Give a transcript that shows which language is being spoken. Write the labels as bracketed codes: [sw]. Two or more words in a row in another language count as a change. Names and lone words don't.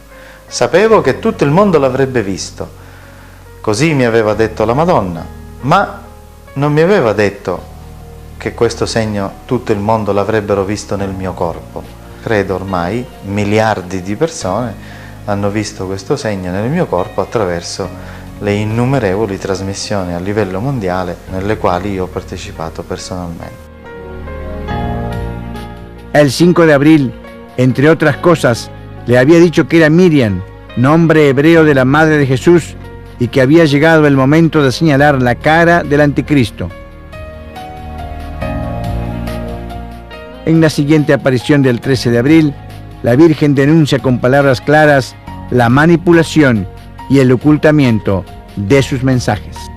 [it] Sapevo che tutto il mondo l'avrebbe visto, così mi aveva detto la Madonna, ma non mi aveva detto che questo segno tutto il mondo l'avrebbero visto nel mio corpo. Credo ormai miliardi di persone hanno visto questo segno nel mio corpo attraverso le innumerevoli trasmissioni a livello mondiale nelle quali io ho partecipato personalmente. [es] El 5 de abril, entre otras cosas, le había dicho que era Miriam, nombre hebreo de la Madre de Jesús, y que había llegado el momento de señalar la cara del anticristo. En la siguiente aparición del 13 de abril, la Virgen denuncia con palabras claras la manipulación y el ocultamiento de sus mensajes.